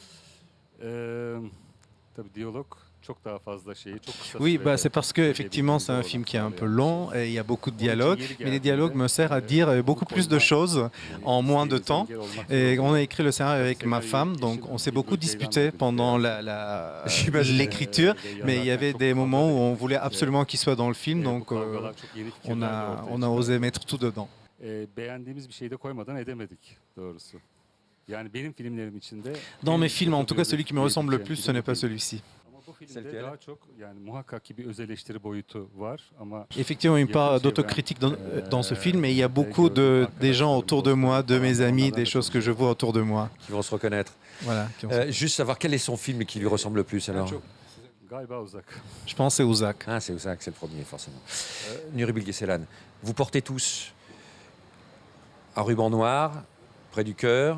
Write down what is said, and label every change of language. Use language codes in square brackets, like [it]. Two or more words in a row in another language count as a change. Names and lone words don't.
[tr] Tabii diyalog çok daha fazla şeyi çok kısa. [fr] Oui, c'est parce que effectivement c'est un film qui est un peu long et il y a beaucoup de dialogues, mais les dialogues me servent à dire beaucoup plus de choses en moins de temps. Et on a écrit le scénario avec ma femme, donc on s'est beaucoup disputé pendant l'écriture, mais il y avait des moments où on voulait absolument qu'il soit dans le film, donc on a osé mettre tout dedans. [tr] Beğendiğimiz bir şeyi de koymadan edemedik doğrusu. Yani benim filmlerim içinde [fr] dans mes films, en tout cas celui qui me ressemble le plus, ce n'est pas celui-ci. [tr] Daha çok yani muhakkak ki bir öz eleştiri boyutu var ama [fr] effectivement une part d'autocritique dans ce film, et il y a beaucoup des gens autour de moi, de mes amis, des choses que je vois autour de moi. Qui vont se reconnaître. Voilà. Juste savoir quel est son film qui lui ressemble le plus alors. Je pense c'est Uzak. Ah, c'est Uzak, c'est le premier forcément. Nuri Bilge Ceylan, vous portez tous un ruban noir près du cœur.